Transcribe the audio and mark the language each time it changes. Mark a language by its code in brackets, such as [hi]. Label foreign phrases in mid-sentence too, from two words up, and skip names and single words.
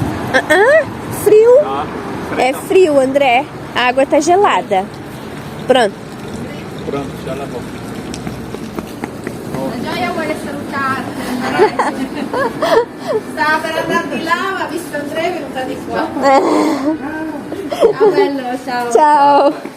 [pt] Frio. É frio, André. A água tá gelada. Pronto. Pronto, já lavou. [it] La Gioia vuole salutarti. Stava per andare di là, ma visto Andrea è venuta di qua. Ciao bello, ciao. [pt] Tchau.